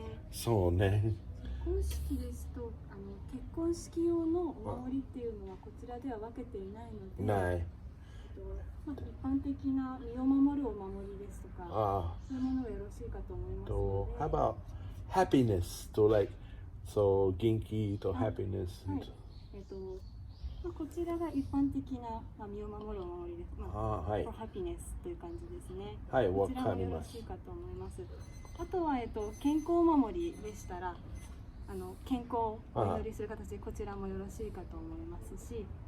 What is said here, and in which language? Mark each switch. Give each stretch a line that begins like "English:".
Japanese: そうね。結婚式ですと、結婚式用のお守りっていうのはこちらでは分けていないので、ない。一般的な身を守るお守りですとか、そういうものがよろしいかと思いますので。
English: How about happiness?
Japanese: と
English: like so
Japanese: 元気と happiness. はい。こちらが一般的な身を守るお守りです。はい。ハピネスという感じですね。はい、わこちらもよろしいかと思います。あとは健康お守りでしたら、健康をお祈りする形でこちらもよろしいかと思いますし、